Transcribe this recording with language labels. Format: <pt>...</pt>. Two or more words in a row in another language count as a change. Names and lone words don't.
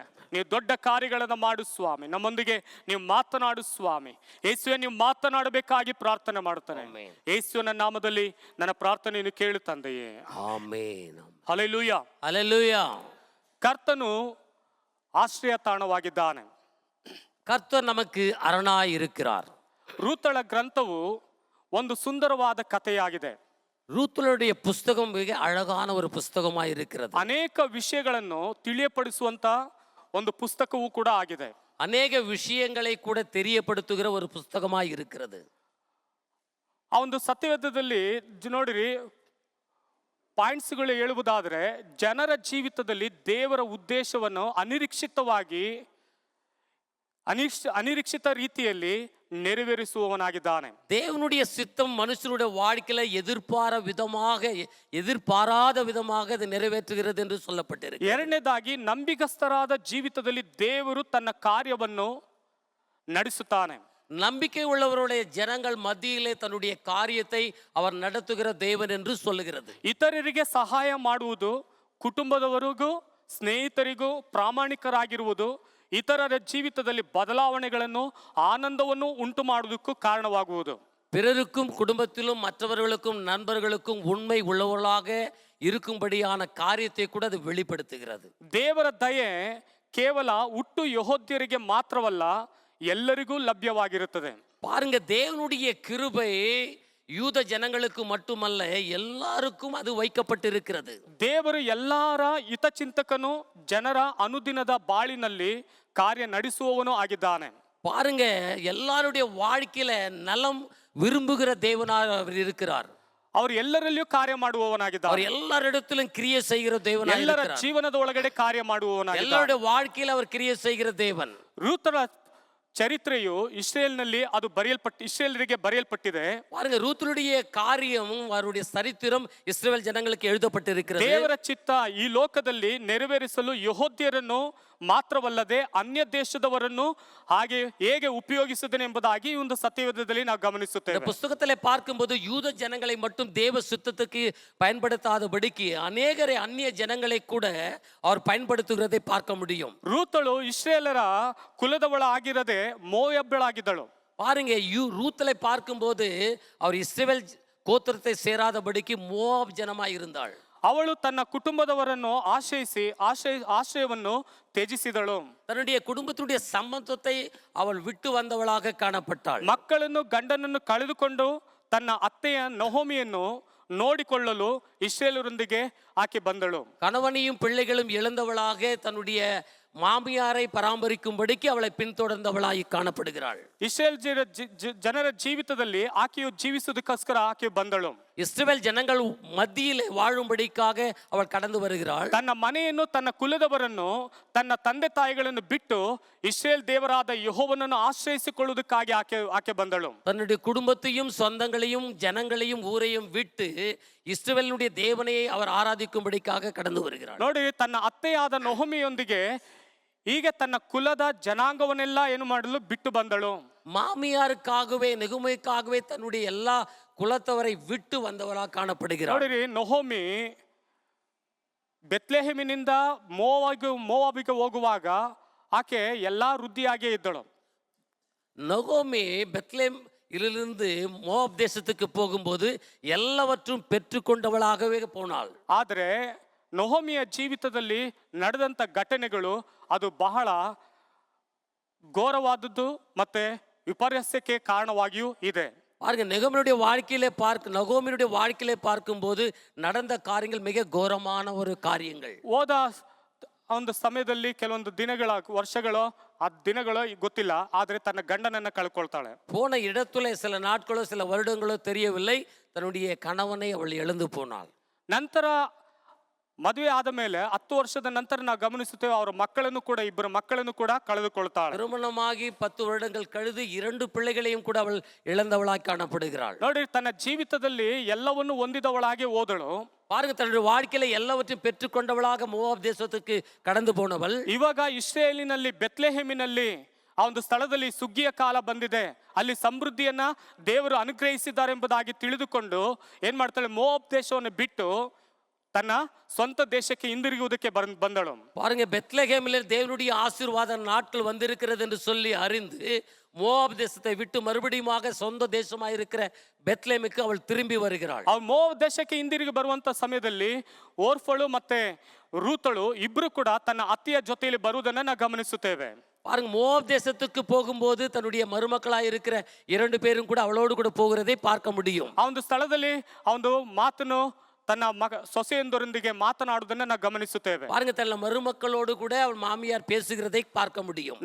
<kn>ನೀವು ದೊಡ್ಡ ಕಾರ್ಯಗಳನ್ನ ಮಾಡು ಸ್ವಾಮಿ. ನಮ್ಮೊಂದಿಗೆ ನೀವು ಮಾತನಾಡು ಸ್ವಾಮಿ. ಯೇಸುವೆ, ನೀವು ಮಾತನಾಡಬೇಕಾಗಿ ಪ್ರಾರ್ಥನೆ ಮಾಡ್ತಾನೆ. Amen. ಯೇಸುವಿನ ನಾಮದಲ್ಲಿ ನನ್ನ ಪ್ರಾರ್ಥನೆಯನ್ನು ಕೇಳು ತಂದೆಯೇ. ಆಮೆನ್. ಹಲ್ಲೆಲೂಯಾ. ಹಲ್ಲೆಲೂಯಾ. ಕರ್ತನು ಆಶ್ರಯ ತಾಣವಾಗಿದ್ದಾನೆ.</kn> <ta>கர்த்தர் நமக்கு அரணாய் இருக்கிறார்.</ta> <kn>ರೂತಳ ಗ್ರಂಥವು ಒಂದು ಸುಂದರವಾದ ಕಥೆಯಾಗಿದೆ.</kn> <ta>ரூத்துலுடைய புஸ்தகம் மிக அழகான ஒரு புஸ்தகமாய் இருக்கிறது.</ta> <kn>ಅನೇಕ ವಿಷಯಗಳನ್ನು ತಿಳಿಯಪಡಿಸುವಂತ ಒಂದು ಪುಸ್ತಕವೂ ಕೂಡ ಆಗಿದೆ.</kn> <ta>அநேக விஷயங்களை கூட தெரியப்படுத்துகிற ஒரு புஸ்தகமாய் இருக்கிறது.</ta> <kn>ಆ ಒಂದು ಸತ್ಯವೇದದಲ್ಲಿ ನೋಡಿರಿ, ಪಾಯಿಂಟ್ಸ್ಗಳು ಹೇಳುವುದಾದರೆ, ಜನರ ಜೀವಿತದಲ್ಲಿ ದೇವರ ಉದ್ದೇಶವನ್ನು ಅನಿರೀಕ್ಷಿತ ರೀತಿಯಲ್ಲಿ ನೆರವೇರಿಸುವವನಾಗಿದ್ದಾನೆ.</kn> <ta>தேவனுடைய சித்தம் மனுஷனுடைய வாழ்க்கையில எதிர்பாராத விதமாக அது நிறைவேற்றுகிறது என்று சொல்லப்பட்டிருக்கு.</ta> <kn>ಎರಡನೇದಾಗಿ, ನಂಬಿಗಸ್ತರಾದ ಜೀವಿತದಲ್ಲಿ ದೇವರು ತನ್ನ ಕಾರ್ಯವನ್ನು ನಡೆಸುತ್ತಾನೆ.</kn> <ta>நம்பிக்கை உள்ளவருடைய ஜனங்கள் மத்தியிலே தன்னுடைய காரியத்தை அவர் நடத்துகிற தேவன் என்று சொல்லுகிறது.</ta> <kn>ಇತರರಿಗೆ ಸಹಾಯ ಮಾಡುವುದು, ಕುಟುಂಬದವರಿಗೂ ಸ್ನೇಹಿತರಿಗೂ ಪ್ರಾಮಾಣಿಕರಾಗಿರುವುದು, ಇತರರ ಜೀವಿತದಲ್ಲಿ ಬದಲಾವಣೆಗಳನ್ನು, ಆನಂದವನ್ನು ಉಂಟು ಮಾಡುವುದಕ್ಕೂ ಕಾರಣವಾಗುವುದು.</kn> <ta>பிறருக்கும் குடும்பத்திலும் மற்றவர்களுக்கும் நண்பர்களுக்கும் உண்மை உள்ளவர்களாக இருக்கும்படியான காரியத்தை கூட அது வெளிப்படுத்துகிறது.</ta> <kn>ದೇವರ ದಯೆ ಕೇವಲ ಹುಟ್ಟು ಯೆಹೂದ್ಯರಿಗೆ ಮಾತ್ರವಲ್ಲ, ಎಲ್ಲರಿಗೂ ಲಭ್ಯವಾಗಿರುತ್ತದೆ.</kn> <ta>பாருங்க, தேவனுடைய கிருபை யூத ஜனங்களுக்கு மட்டுமல்ல, எல்லாருக்கும் அது வைக்கப்பட்டிருக்கிறது.</ta> <kn>ದೇವರು ಎಲ್ಲರ ಹಿತಚಿಂತಕನು, ಜನರ ಅನುದಿನದ ಬಾಳಿನಲ್ಲಿ ಕಾರ್ಯ ನಡೆಸುವವನು ಆಗಿದ್ದಾನೆ.</kn> <ta>பாருங்க, எல்லாருடைய வாழ்க்கையில நலம் விரும்புகிற தேவனாக அவர் இருக்கிறார்.</ta> <kn>ಅವರು ಎಲ್ಲರಲ್ಲಿಯೂ ಕಾರ್ಯ ಮಾಡುವವನಾಗಿದ್ದಾನೆ.</kn> <ta>அவர் எல்லாரிடத்திலும் கிரியை செய்கிற தேவனாக</ta> <kn>ಎಲ್ಲರ</kn> <ta>இருக்கிறார்.</ta> <kn>ಜೀವನದ ಒಳಗಡೆ ಕಾರ್ಯ ಮಾಡುವವನಾಗಿದ್ದಾನೆ.</kn> <ta>எல்லாருடைய வாழ்க்கையில அவர் கிரியை செய்கிற தேவன்.</ta> <kn>ರೂತಳ ಚರಿತ್ರೆಯು ಇಸ್ರೇಲರಿಗೆ ಬರೆಯಲ್ಪಟ್ಟಿದೆ.</kn> <ta>பாருங்க, ரூத்துடைய காரியம், அவருடைய சரித்திரம் இஸ்ரவேல் ஜனங்களுக்கு எழுதப்பட்டிருக்கிறது.</ta> <kn>ದೇವರ ಚಿತ್ತ ಈ ಲೋಕದಲ್ಲಿ ನೆರವೇರಿಸಲು ಯೆಹೂದ್ಯರನ್ನು ಮಾತ್ರವಲ್ಲದೆ ಅನ್ಯ ದೇಶದವರನ್ನು ಹೇಗೆ ಉಪಯೋಗಿಸಿದನೆ ಎಂಬುದಾಗಿ ಈ ಒಂದು ಸತ್ಯವೇದದಲ್ಲಿ ನಾವು</kn> <ta>இந்த</ta> <kn>ಗಮನಿಸುತ್ತೇವೆ.</kn> <ta>புஸ்தகத்திலே பார்க்கும்போது யூத ஜனங்களை மட்டும் தேவ சுத்தத்துக்கு பயன்படுத்தாதபடிக்கு அநேகரை அந்நிய ஜனங்களை கூட அவர் பயன்படுத்துகிறதை பார்க்க முடியும்.</ta> <kn>ರೂತಳು ಇಸ್ರೇಲರ ಕುಲದವಳ ಆಗಿರದೆ ಮೋಯಬ್ಬಳಾಗಿದ್ದಳು.</kn> <ta>பாருங்க, ரூத்தலை பார்க்கும்போது அவர் இஸ்ரவேல் கோத்திரத்தை சேராதபடிக்கு மோவாப் ஜனமாய் இருந்தாள்.</ta> <kn>ಅವಳು ತನ್ನ ಕುಟುಂಬದವರನ್ನು ಆಶ್ರಯವನ್ನು ತ್ಯಜಿಸಿದಳು.</kn> <ta>தன்னுடைய குடும்பத்தினுடைய சம்பந்தத்தை அவள் விட்டு வந்தவளாக காணப்பட்டாள்.</ta> <kn>ಮಕ್ಕಳನ್ನು, ಗಂಡನನ್ನು ಕಳೆದುಕೊಂಡು ತನ್ನ ಅತ್ತೆಯ ನಹೋಮಿಯನ್ನು ನೋಡಿಕೊಳ್ಳಲು ಇಸ್ರೇಲರೊಂದಿಗೆ ಆಕೆ ಬಂದಳು.</kn> <ta>கணவனையும் பிள்ளைகளும் இழந்தவளாக தன்னுடைய மாமியாரை பராமரிக்கும்படிக்கு அவளை பின்தொடர்ந்தவளாய் காணப்படுகிறாள்.</ta> <kn>ಇಸ್ರೇಲ್ ಜನರ ಜೀವಿತದಲ್ಲಿ ಆಕೆಯು ಜೀವಿಸುವುದಕ್ಕೋಸ್ಕರ ಆಕೆ ಬಂದಳು.</kn> <ta>இஸ்ரவேல் ஜனங்கள் மத்தியிலே வாழும்படிக்காக அவள் கடந்து வருகிறாள்.</ta> <kn>ತನ್ನ ಮನೆಯನ್ನು, ತನ್ನ ಕುಲದವರನ್ನು, ತನ್ನ ತಂದೆ ತಾಯಿಗಳನ್ನು ಬಿಟ್ಟು ಇಸ್ರೇಲ್ ದೇವರಾದ ಯೆಹೋವನನ್ನು ಆಶ್ರಯಿಸಿಕೊಳ್ಳುವುದಕ್ಕಾಗಿ ಆಕೆ ಬಂದಳು.</kn> <ta>தன்னுடைய குடும்பத்தையும் சொந்தங்களையும் ஜனங்களையும் ஊரையும் விட்டு இஸ்ரவேலுடைய தேவனையை அவர் ஆராதிக்கும்படிக்காக கடந்து வருகிறாள்.</ta> <kn>ನೋಡಿ, ತನ್ನ ಅತ್ತೆಯಾದ ನೊಹೊಮಿಯೊಂದಿಗೆ ಹೀಗೆ ತನ್ನ ಕುಲದ ಜನಾಂಗವನ್ನೆಲ್ಲ ಏನು ಮಾಡಲು ಬಿಟ್ಟು ಬಂದಳು.</kn> <ta>மாமியாருக்காகவே, நெகுமைக்காகவே தன்னுடைய எல்லா குலத்தவரை விட்டு வந்தவளாக காணப்படுகிறாள்.</ta> <kn>ನೋಡಿರಿ, ನೊಹೊಮಿ ಬೆತ್ಲೆಹೇಮಿನಿಂದ ಮೋವಾಬಿಗೆ ಹೋಗುವಾಗ ಆಕೆ ಎಲ್ಲಾ ವೃದ್ಧಿಯಾಗೇ ಇದ್ದಳು.</kn> <ta>நொகோமி பெத்லேம் இலிருந்து மோவாப் தேசத்துக்கு போகும்போது எல்லாவற்றும் பெற்றுக்கொண்டவளாகவே போனாள்.</ta> <kn>ಆದರೆ ನೊಹೊಮಿಯ ಜೀವಿತದಲ್ಲಿ ನಡೆದಂತ ಘಟನೆಗಳು ಅದು ಬಹಳ ಘೋರವಾದದ್ದು ಮತ್ತೆ ವಿಪರ್ಯಾಸಕ್ಕೆ ಕಾರಣವಾಗಿಯೂ ಇದೆ.</kn> <ta>பாருங்க, நொகோமியுடைய வாழ்க்கையிலே பார்க்கும்போது நடந்த காரியங்கள் மிக கோரமான ஒரு காரியங்கள்.</ta> <kn>ಹೋದ ಒಂದು ಸಮಯದಲ್ಲಿ ಕೆಲವೊಂದು ದಿನಗಳ ವರ್ಷಗಳು ಆ ದಿನಗಳು ಗೊತ್ತಿಲ್ಲ, ಆದ್ರೆ ತನ್ನ ಗಂಡನನ್ನ ಕಳ್ಕೊಳ್ತಾಳೆ.</kn> <ta>போன இடத்துல சில நாட்களோ சில வருடங்களோ தெரியவில்லை, தன்னுடைய கணவனை அவள் இழந்து போனாள்.</ta> <kn>ನಂತರ ಮದುವೆ ಆದ ಮೇಲೆ 10 ವರ್ಷದ ನಂತರ ನಾವು ಗಮನಿಸುತ್ತೇವೆ, ಅವರ ಮಕ್ಕಳನ್ನು ಕೂಡ, ಇಬ್ಬರು ಮಕ್ಕಳನ್ನು ಕೂಡ ಕಳೆದುಕೊಳ್ತಾಳೆ.</kn> <ta>திருமணமாகி 10 வருடங்கள் கழிದು 2 பிள்ளைகளையும் கூட ಅವள் இழந்தவளாய் காணப்படுகிறாள்.</ta> <kn>ನೋಡಿ, ತನ್ನ ಜೀವಿತದಲ್ಲಿ ಎಲ್ಲವನ್ನು ಹೊಂದಿದವಳಾಗಿ ಹೋದಳು.</kn> <ta>பாருங்க, தன்னுடைய வாழ்க்கையில எல்லாவற்றையும் பெற்றுக்கொண்டவளாக மோவாப் தேசத்துக்கு கடந்து போனவள்</ta> <kn>ಇವಾಗ ಇಸ್ರೇಲಿನಲ್ಲಿ ಬೆತ್ಲೆಹೇಮಿನಲ್ಲಿ ಆ ಒಂದು ಸ್ಥಳದಲ್ಲಿ ಸುಗ್ಗಿಯ ಕಾಲ ಬಂದಿದೆ, ಅಲ್ಲಿ ಸಮೃದ್ಧಿಯನ್ನ ದೇವರು ಅನುಗ್ರಹಿಸಿದ್ದಾರೆ ಎಂಬುದಾಗಿ ತಿಳಿದುಕೊಂಡು ಏನ್ ಮಾಡ್ತಾಳೆ, ಮೋವಾಬ್ ದೇಶವನ್ನು ಬಿಟ್ಟು ತನ್ನ ಸ್ವಂತ ದೇಶಕ್ಕೆ ಹಿಂದಿರುಗುವುದಕ್ಕೆ ಬಂದಳು.</kn> <ta>பாருங்க, பெத்லகேமில் தேவனுடைய ஆசீர்வாத நாட்கள் வந்திருக்கிறது என்று சொல்லி அறிந்து மோவாப் தேசத்தை விட்டு மறுபடியுமாக சொந்த தேசமாக இருக்கிற பெத்லேமுக்கு அவள் திரும்பಿ வருகிறாள்.</ta> <kn>ಅವಳು ಮೋವಾಬ್ ದೇಶಕ್ಕೆ ಹಿಂದಿರುಗಿ ಬರುವಂತ ಸಮಯದಲ್ಲಿ ಓರ್ಫಳು ಮತ್ತೆ ರೂತಳು ಇಬ್ರು ಕೂಡ ತನ್ನ ಅತ್ತಿಯ ಜೊತೆಯಲ್ಲಿ ಬರುವುದನ್ನ ನಾವು ಗಮನಿಸುತ್ತೇವೆ.</kn> <ta>பாருங்க, மோவாப் தேசத்துக்கு போகும்போது தன்னுடைய மருமக்களாய் இருக்கிற 2 பேரும் கூட அவளோடு கூட போகிறதை பார்க்க முடியும்.</ta> <kn>ಆ ಒಂದು ಸ್ಥಳದಲ್ಲಿ ಆ ಒಂದು ಮಾತನ್ನು ತನ್ನ ಸೊಸೆಯೊಂದರೊಂದಿಗೆ ಮಾತನಾಡುವುದನ್ನ ನಾವು ಗಮನಿಸುತ್ತೇವೆ.</kn> <ta>பாருங்க, தன் மருமக்களோடு கூட அவள் மாமியார் பேசுகிறதை பார்க்க முடியும்.</ta>